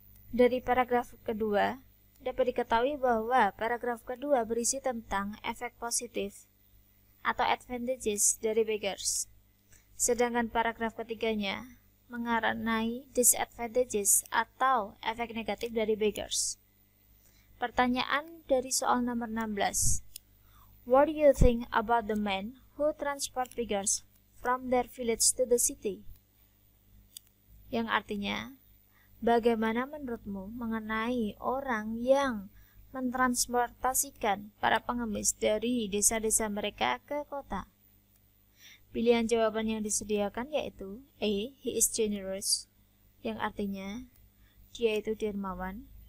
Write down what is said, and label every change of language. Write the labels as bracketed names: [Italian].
[Indonesian] Dari paragraf kedua, dapat diketahui bahwa paragraf kedua berisi tentang efek positif atau advantages dari beggars. Sedangkan paragraf ketiganya mengenai disadvantages atau efek negatif dari beggars. Pertanyaan dari soal nomor 16. [English] What do you think about the men who transport beggars from their village to the city? [Indonesian] Yang artinya, bagaimana menurutmu mengenai orang yang mentransportasikan para pengemis dari desa-desa mereka ke kota? Pilihan jawaban yang disediakan yaitu A. [English] He is generous, [Indonesian] yang artinya dia itu dermawan.